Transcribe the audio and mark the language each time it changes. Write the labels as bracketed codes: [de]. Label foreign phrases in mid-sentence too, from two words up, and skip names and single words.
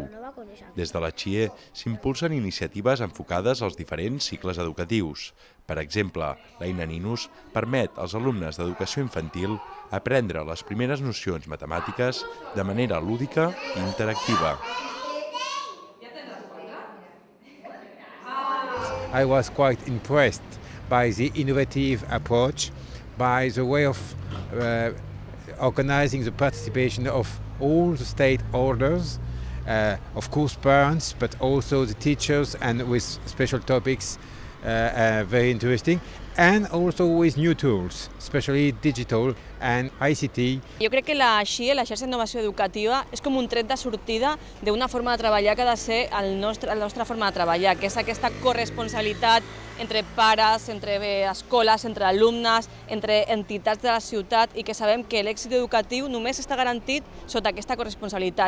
[ca] Des de la XIE s'impulsen iniciatives enfocades als diferents cicles educatius. Per exemple, l'eina Ninus permet als alumnes d'educació infantil aprendre les primeres nocions matemàtiques de manera lúdica i interactiva. [en] I was quite impressed by the innovative approach, by the way of organizing the participation of all the stakeholders, of course parents, but also the teachers, and with special topics very interesting, and also with new tools, especially digital and ICT. [ca] Jo crec que la XIE, la xarxa d'innovació educativa, és com un tret de sortida d'una forma de treballar que ha de ser la nostra forma de treballar, que és aquesta corresponsabilitat entre pares, entre escoles, entre alumnes, entre entitats de la ciutat, i que sabem que l'èxit educatiu només està garantit sota aquesta corresponsabilitat.